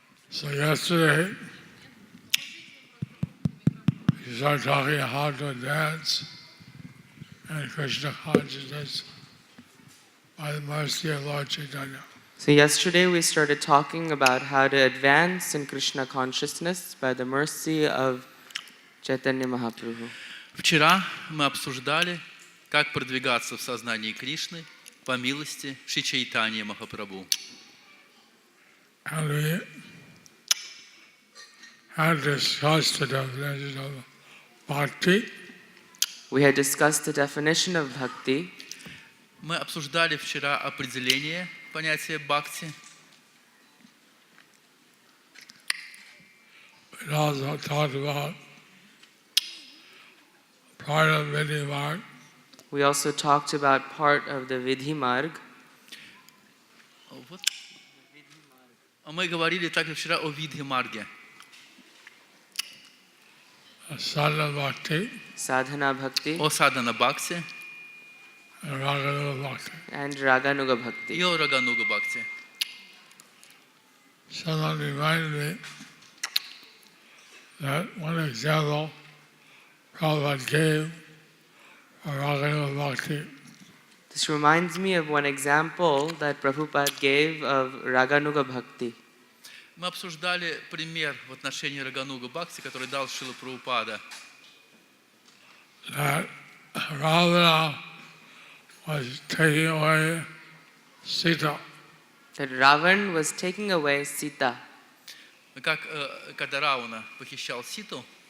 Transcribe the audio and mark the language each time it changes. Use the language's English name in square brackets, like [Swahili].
[English] So yesterday, we started talking how to dance in Krishna consciousness by the mercy of Lord Chaitanya. So yesterday we started talking about how to advance in Krishna consciousness by the mercy of Chaitanya Mahaprabhu. [Russian] Вчера мы обсуждали, как продвигаться в сознании Кришны по милости Шри Чайтаньи Махапрабху. [English] And we had discussed the definition of bhakti. We had discussed the definition of bhakti. [Russian] Мы обсуждали вчера определение понятия бхакти. [English] We also talked about part of Vidhi Marg. We also talked about part of the Vidhi Marg. [Russian] Вот. Мы говорили также вчера о Видхи Марге. [English] Sadhana Bhakti, Sadhana Bhakti, [Russian] О Садхана Бхакти [English] and Raganuga Bhakti. and Raganuga Bhakti. [Russian] и о Рагануга Бхакти. [English] So that reminded me that one example Prabhupada gave for Raganuga Bhakti This reminds me of one example that Prabhupada gave of Raganuga Bhakti. [Russian] Мы обсуждали пример в отношении Рагануга Бхакти, который дал Шрила Прабхупада. [English] that Ravana was taking away Sita. That Ravan was taking away Sita. [Russian] Как когда Равана похищал Ситу,